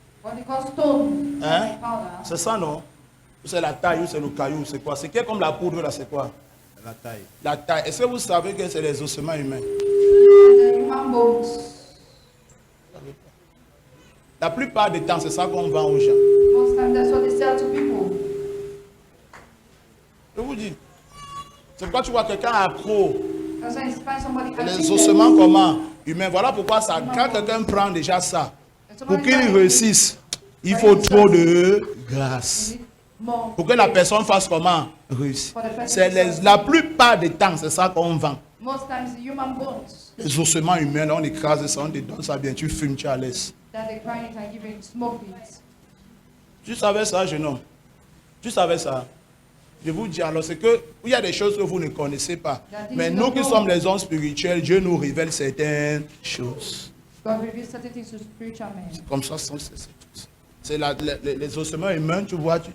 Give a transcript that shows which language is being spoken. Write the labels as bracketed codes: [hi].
[en] What they call stone Hein? powder. [fr] C'est ça non? C'est la taille ou c'est le caillou? C'est quoi? Ce qui est comme la poudre là, c'est quoi? La taille. La taille. Est-ce que vous savez que c'est les ossements humains? [en] The human bones. [fr] La plupart du temps, c'est ça qu'on vend aux gens. [en] Most times that's what they sell to people. [fr] Je vous dis. C'est pourquoi tu vois quelqu'un accro. [en] That's why you find somebody [fr] Les [en] acting [fr] ossements comment? Humains. Voilà pourquoi ça, quand quelqu'un prend déjà ça, pour qu'il réussisse, il faut trop de grâce. [en] more. [fr] Pour que la personne fasse comment? Réussir. La plupart des temps, c'est ça qu'on vend. [en] Most times the human bones [fr] Les ossements humains, là, on écrase ça, on te donne ça bien, tu fumes, tu es à l'aise. [en] that they grind it and give it smoke it. [fr] Tu savais ça, jeune homme? Tu savais ça? Je vous dis alors, c'est que il y a des choses que vous ne connaissez pas. Mais nous qui sommes les hommes spirituels, Dieu nous révèle certaines choses. [en] God reveals certain things to spiritual men. [fr] Comme ça, c'est les ossements humains, tu vois.